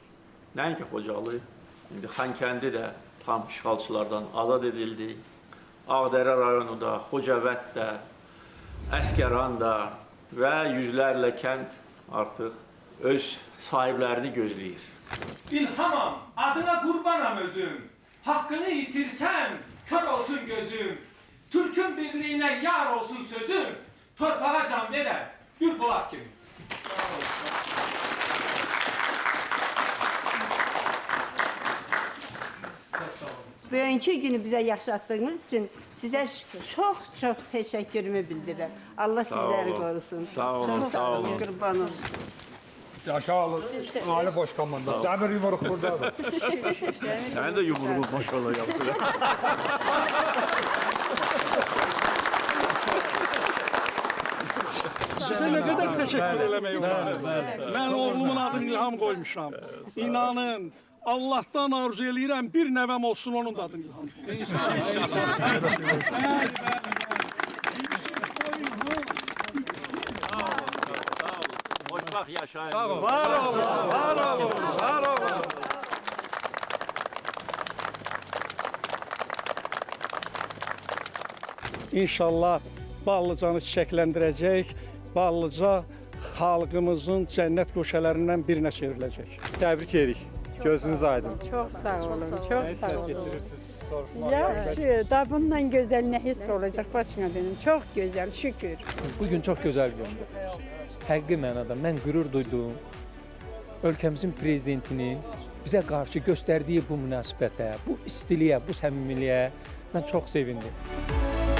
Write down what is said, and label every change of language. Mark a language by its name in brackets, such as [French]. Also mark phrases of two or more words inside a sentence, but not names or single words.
[Azerbaijani] Nəinki Xocalı, indi Xankəndi də tam işğalçılardan azad edildi. Ağdərə rayonu da, Xocavənd də, Əsgəran da və yüzlərlə kənd artıq öz sahiblərini gözləyir. İlhamam, adına qurbanam özüm. [Turkish] Hakkını yitirsen kör olsun gözüm. Türk'ün birliğine yar olsun sözüm. Torpağa can veren Gül Polat gibi. Bugünkü günü bize yaşattığınız için size çok çok teşekkürümü bildirirəm. Allah sizleri korusun. [Azerbaijani] Sağ olun, sağ olun. Qurban olsun. Yaşa alır. Ali boş komanda. [Turkish] Demir yumruk buradadır. Sen de yumruğun maşallah yaptın. Size ne kadar teşekkür [Azerbaijani] eləmək olar. Mən oğlumun adını İlham koymuşam. İnanın, Allah'tan arzu eləyirəm bir nəvəm olsun onun da adını İlham. Hoşbaq yaşayın. Sağ olun. Var olun. Var olun. Var olun. İnşallah Ballıcanı çiçəkləndirəcək, Ballıca xalqımızın cənnət qoşələrindən birinə çevriləcək. Təbrik edirik. Gözünüz aydın. [Turkish] Çok sağ olun. Çok sağ olun. Geçirirsiniz. Yaxşı, da bundan güzel ne his olacak başına benim. Çok güzel, şükür. Bugün çok güzel bir gündü. [Azerbaijani] Həqiqi mənada mən qürur duydum. Ölkəmizin prezidentinin bizə qarşı göstərdiyi bu münasibətə, bu istiliyə, bu səmimiliyə mən çox sevindim.